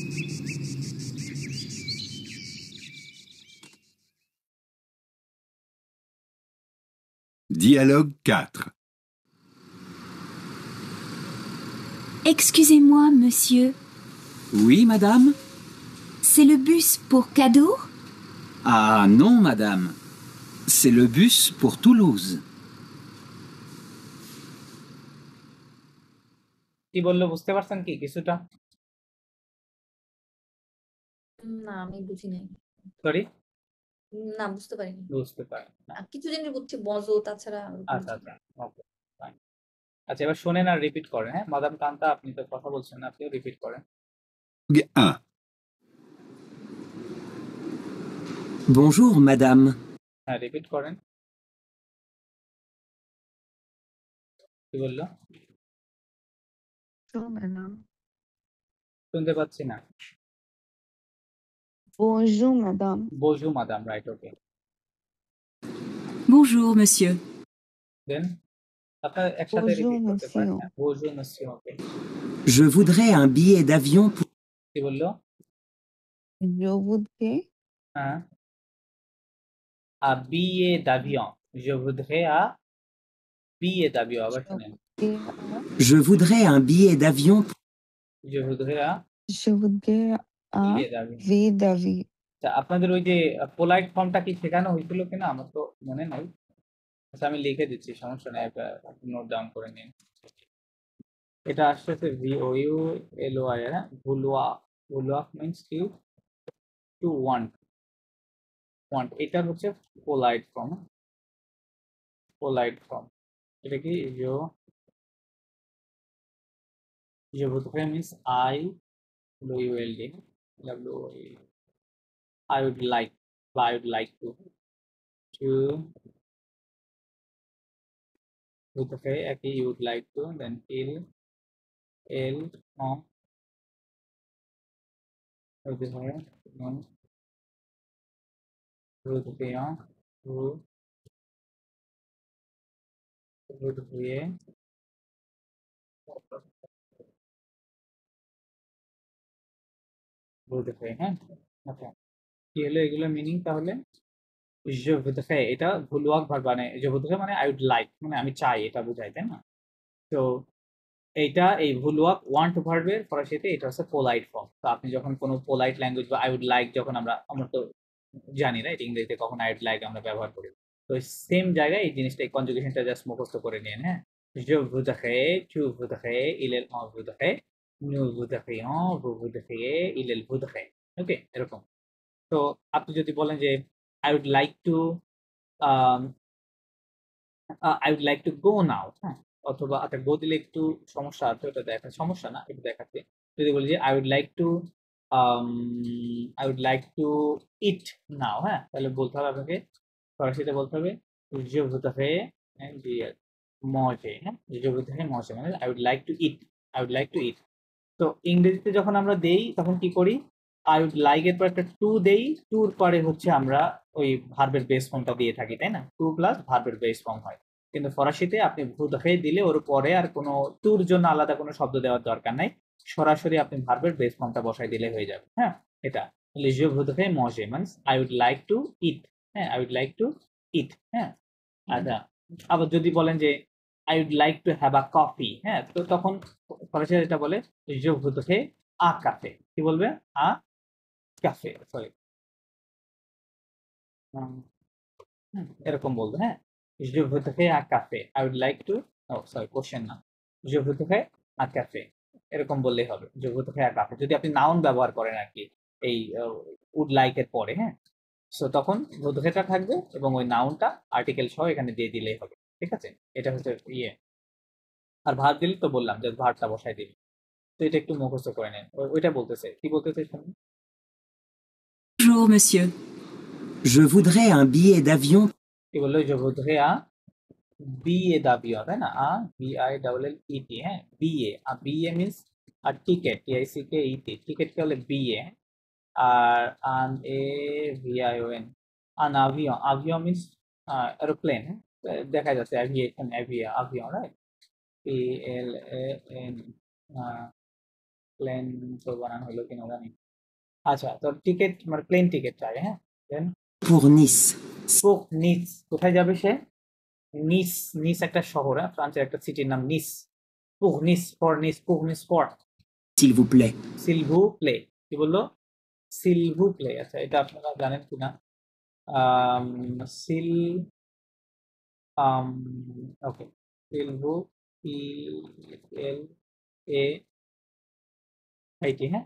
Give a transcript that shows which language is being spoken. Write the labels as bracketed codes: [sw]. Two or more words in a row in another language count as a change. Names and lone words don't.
[en] Dialogue 4. [fr] Excusez-moi, monsieur. Oui, madame? C'est le bus pour Cadour? Ah non, madame. C'est le bus pour Toulouse. [bn] কি বললো বুঝতে পারছেন কি কিছুটা? না আমি বুঝি নাই। সরি, না বুঝতে পারিনি। বুঝতে পারেন না। কিছু জিনিস বুঝছি মজো, তাছাড়া আচ্ছা আচ্ছা, ওকে, ফাইন। আচ্ছা, এবার শোনেন আর রিপিট করেন। হ্যাঁ, মাদাম কান্তা, আপনি তো কথা বলছেন না, আপনিও রিপিট করেন। [en] Dialogue 1. [fr] Bonjour, madame. [bn] হ্যাঁ, রিপিট করেন। কি বললো? [fr] Bonjour, madame. [bn] শুনতে পাচ্ছি না। [fr] Bonjour, madame. Bonjour madame, [en] right, okay. [fr] Bonjour, monsieur. [bn] দেন আপনার একসাথে [fr] Bonjour, [bn] রিপিট করতে পারেন। [fr] monsieur. [bn] হ্যাঁ, [fr] Bonjour monsieur, [bn] ওকে। [fr] Je voudrais un billet d'avion pour... [bn] কি বললো? [fr] Je voudrais হ্যাঁ, à billet d'avion. Je voudrais à billet d'avion, [bn] আবার শুনেন। [fr] Je voudrais un billet d'avion pour... Je voudrais à Je voudrais un billet d'avion. billet d'avion. [bn] আচ্ছা, আপনাদের ওই যে [en] polite form [bn] কি শেখানো হয়েছিল কিনা আমার তো মনে নাই। আচ্ছা, আমি লিখে দিচ্ছি, সমস্যা নেই, [en] note down [bn] করে নিন। এটা আসছে VOULOI, হ্যাঁ, ভুলুয়া। ভুলুয়া মিন্স কি? [en] to want. [bn] ওয়ান্ট, এটা হচ্ছে [en] polite form. polite form [bn] এটা কি? [fr] je voudrais [en] means I WOLD I would like, I would like to [fr] voudrais একই, [en] you would like to, then L [fr] on voudrais non voudrions vous voudriez voudrais, [bn] হ্যাঁ। আচ্ছা, কি হলো এগুলো মিনিং তাহলে? [fr] je voudrais, [bn] এটা ভুলওয়াক ভার্ব, মানে [fr] je voudrais [bn] মানে [en] I would like, [bn] মানে আমি চাই, এটা বোঝায়, তাই না? তো এইটা এই ভুলওয়াক [en] want verb [bn] ফরাসিতে এটা হচ্ছে পোলাইট ফর্ম। তো আপনি যখন কোনো [en] polite language [bn] বা [en] I would like, [bn] যখন আমরা তো জানি না এটা ইংরেজিতে কখন [en] I would like [bn] আমরা ব্যবহার করি, তো সেম জায়গায় এই জিনিসটা, এই কনজুগেশনটা জাস্ট মুখস্থ করে নিন। হ্যাঁ, [fr] je voudrais, tu voudrais, il est on voudrait, nous voudrions, vous voudriez, il est voudrait, [bn] ওকে, এরকম। তো আপনি যদি বলেন যে [en] I would like to I would like to go now, [bn] হ্যাঁ, অথবা আচ্ছা গো দিলে একটু সমস্যা আছে, ওটা দেখা সমস্যা না, একটু দেখাচ্ছি। যদি বলি যে [en] I would like to eat now, [bn] হ্যাঁ, তাহলে বলতে হবে আপনাকে ফরাসিতে বলতে হবে [fr] je voudrais manger, [bn] হ্যাঁ, [fr] je voudrais manger [bn] মানে [en] I would like to eat, I would like to eat. [bn] তো ইংরেজিতে যখন আমরা দেই তখন কি করি? [en] I would like [bn] এর পর একটা টু দেই, টুর পরে হচ্ছে আমরা ওই ভার্বের [en] base form [bn] দিয়ে থাকি, তাই না? [en] to plus verb base form [bn] হয়। কিন্তু ফরাসিতে আপনি voudrais দিলে ওর পরে আর কোনো টুর জন্য আলাদা কোনো শব্দ দেওয়ার দরকার নাই, সরাসরি আপনি ভার্বের [en] base form [bn] বসাই দিলে হয়ে যাবে। হ্যাঁ, এটা [fr] je voudrais manger [bn] মানে [en] I would like to eat, [bn] হ্যাঁ, [en] I would like to eat, [bn] হ্যাঁ। আচ্ছা, আবার যদি বলেন যে [en] I would like to have a coffee, [bn] হ্যাঁ, তো তখন ফরাসি এটা বলে [fr] je voudrais a café. [bn] কি বলবে? [fr] a café, [bn] সরি, এরকম বলবে। হ্যাঁ, [fr] je voudrais un café, [en] I would like to, sorry question [bn] না, [fr] je voudrais un café, [bn] এরকম বললেই হবে, [fr] je voudrais un café। [bn] যদি আপনি নাউন ব্যবহার করেন আর কি এই [en] would like [bn] এর পরে, হ্যাঁ, সো তখন voudrais থাকবে এবং ওই নাউনটা আর্টিকেল সহ এখানে দিয়ে দিলেই হবে। ঠিক আছে, এটা হচ্ছে ইয়ে। আর ভার্ব দিলে তো বললাম যে ভার্বটা বসাই দিবি। তো এটা একটু মুখস্থ করে নেন। ওইটা বলতেছে, কি বলতেছে শুনুন। [fr] Bonjour, monsieur. Je voudrais un billet d'avion. [bn] কি বললো? [fr] je voudrais un billet d'avion, [bn] তাই না? BILLET, হ্যাঁ, বিএ। আর বিএ মিনস আর টিকেট, TICKET, টিকেটকে বলে বিএ। আর আন এ ভিআইওএন, [fr] un avion, [bn] আভিয়ন মিনস এরোপ্লেন, দেখা যাচ্ছে অ্যাভিয়েশন, আভিয়ন, রাইট? PLAN, প্লেন তো বানানো হলো কিনা জানি। আচ্ছা, তো টিকেট মানে [en] plane ticket [bn] চাই, হ্যাঁ। দেন [fr] Pour Nice. pour Nice, [bn] কোথায় যাবে সে? নিস, নিস একটা শহর, হ্যাঁ, ফ্রান্সের একটা সিটির নাম নিস। [fr] pour Nice ফর নিস, pour Nice ফর S'il vous plaît. s'il vous plaît. [bn] কি বললো? [fr] s'il vous plaît. [bn] আচ্ছা, এটা আপনারা জানেন কিনা? সিল ওকে, সিলভু, PLAIT, হ্যাঁ।